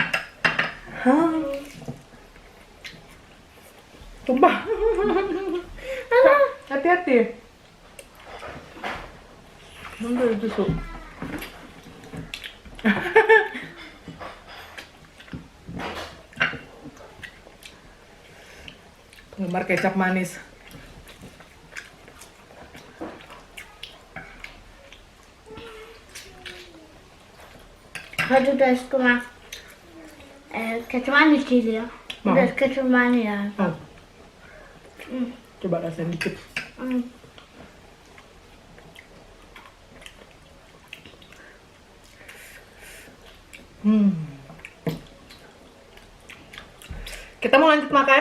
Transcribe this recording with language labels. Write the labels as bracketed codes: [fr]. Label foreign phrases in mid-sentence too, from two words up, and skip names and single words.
[id] Tumpah. Hati-hati. Ambil susu. Penggemar kecap manis. [de] Har du das gemacht? [id] Kecap manis Chili, ya? Mau. [de] Das [id] kecap manis, [de] ya. [id] Oh. Coba rasain dikit. Kita mau lanjut makan?